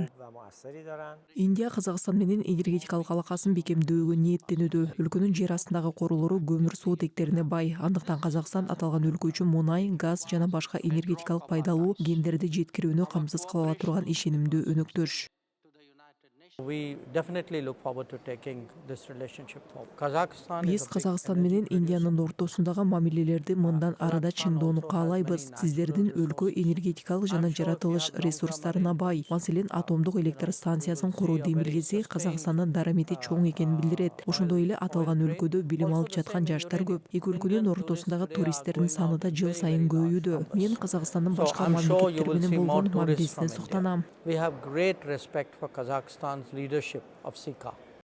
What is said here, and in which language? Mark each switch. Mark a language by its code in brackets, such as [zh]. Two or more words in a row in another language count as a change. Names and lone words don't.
[ky] Индия Казакстан менен энергетикалык алакасын бекемдөөгө ниеттенүүдө. Өлкөнүн жер астындагы корулору көмүр суутектерине бай. Андыктан Казакстан аталган өлкө үчүн мунай, газ жана башка энергетикалык пайдалуу гендерди жеткирүүнү камсыз кыла ала турган ишенимдүү өнөктөш. [en] We definitely look forward to taking this relationship forward. Kazakhstan is [ky] Биз [en] a big [ky] Казакстан менен Индиянын ортосундагы мамилелерди мындан арада чыңдоону каалайбыз. Сиздердин өлкө энергетикалык жана жаратылыш ресурстарына бай. Маселен, атомдук электр станциясын куруу демилгеси Казакстандын дарамети чоң экенин билдирет. Ошондой эле аталган өлкөдө билим алып жаткан жаштар көп. Эки өлкөнүн ортосундагы туристтердин саны да жыл сайын көбөйүүдө. Мен Казакстандын [en] So [ky] башка [en] I'm sure you [ky] мамлекеттер [en] will see [ky] менен [en] more [ky] болгон [en] tourists [ky] мамилесине [en] from India. [ky] суктанам. [en] We have great respect for Kazakhstan's leadership of SICA.